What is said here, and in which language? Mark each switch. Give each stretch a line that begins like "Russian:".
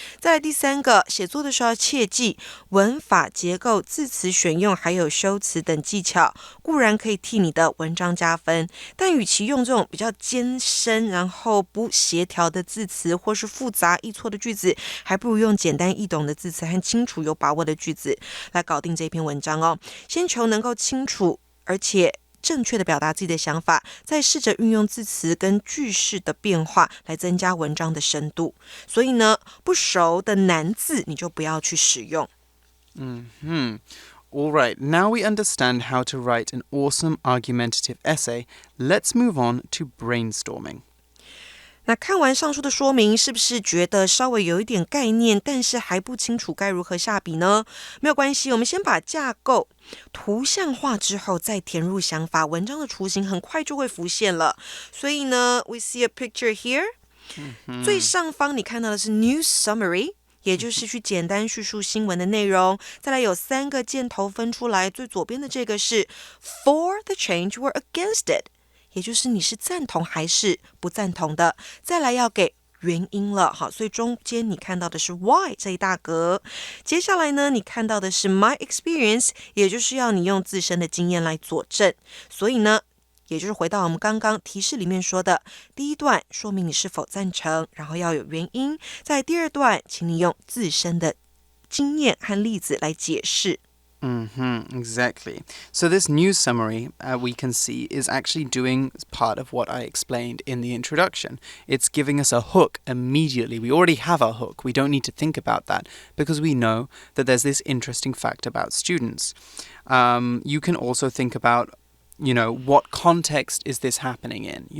Chinese: 再来第三个，写作的时候要切记文法、结构、字词选用还有修辞等技巧，固然可以替你的文章加分，但与其用这种比较艰深然后不协调的字词，或是复杂易错的句子，还不如用简单易懂的字词和清楚有把握的句子来搞定这篇文章哦。先求能够清楚而且正确的表达自己的想法，再试着运用字词跟句式的变化来增加文章的深度。所以呢，不熟的难字你就不要去使用。
English: All right, now we understand how to write an awesome argumentative essay. Let's move on to brainstorming.
Chinese: 那看完上述的说明，是不是觉得稍微有一点概念，但是还不清楚该如何下笔呢？没有关系，我们先把架构图像化之后，再填入想法，文章的雏形很快就会浮现了。所以呢
English: ，we see a picture here。
Chinese: 最上方你看到的是
English: news summary，
Chinese: 也就是去简单叙述新闻的内容。再来有3个箭头分出来，最左边的这个是
English: for the change or against it，
Chinese: 也就是你是赞同还是不赞同的。再来要给原因了，好，所以中间你看到的是 why 这一大格。接下来呢，你看到的是
English: my experience，
Chinese: 也就是要你用自身的经验来佐证。所以呢，也就是回到我们刚刚提示里面说的，第一段说明你是否赞成，然后要有原因。在第二段，请你用自身的经验和例子来解释。
English: Exactly. So this news summary, we can see, is actually doing part of what I explained in the introduction. It's giving us a hook immediately. We already have our hook. We don't need to think about that because we know that there's this interesting fact about students. You can also think about what context is this happening in?